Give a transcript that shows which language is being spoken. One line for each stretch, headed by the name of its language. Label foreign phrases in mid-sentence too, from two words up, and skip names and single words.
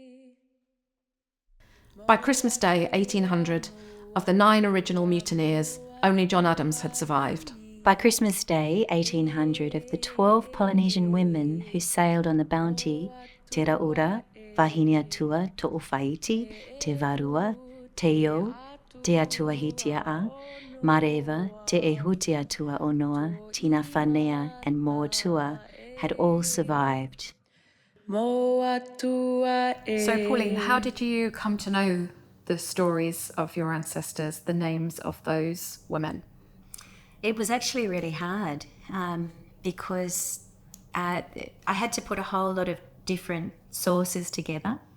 English: By Christmas Day, 1800, of the 9 original mutineers, only John Adams had survived. By Christmas Day, 1800, of the 12 Polynesian women who sailed on the Bounty, Te Raura, Vahine To'owhaiti, Te Varua, Te Io, Te Atua Hitiaa, Mareva, Te Ehutiatua Onoa, Tina Whanea, and Mauatua had all survived. So, Pauline, how did you come to know the stories of your ancestors, the names of those women? It was actually really hard because I had to put a whole lot of different sources together.